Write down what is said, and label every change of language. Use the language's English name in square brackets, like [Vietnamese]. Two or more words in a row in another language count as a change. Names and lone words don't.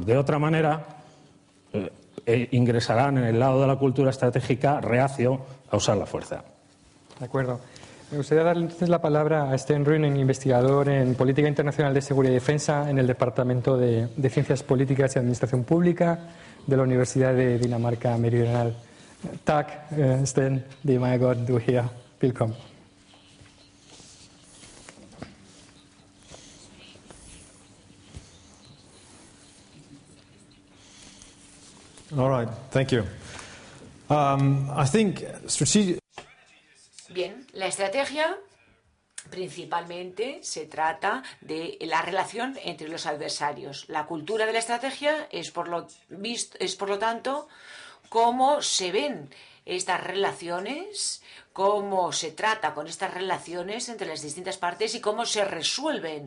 [Spanish] De otra manera, ingresarán en el lado de la cultura estratégica reacio a usar la fuerza. De acuerdo. Me gustaría darle entonces la palabra a Sten Ruinen, investigador en Política Internacional de Seguridad y Defensa en el Departamento de Ciencias Políticas y Administración Pública de la Universidad de Dinamarca Meridional. [Danish] Tak, Sten, det meget godt, du er her. Velkommen. [English] All right, thank you. I think strategic. [Spanish] Bien, la estrategia principalmente se trata de la relación entre los adversarios. La cultura de la estrategia es por lo tanto cómo se ven estas relaciones, cómo se trata con estas relaciones entre las distintas partes y cómo se resuelven.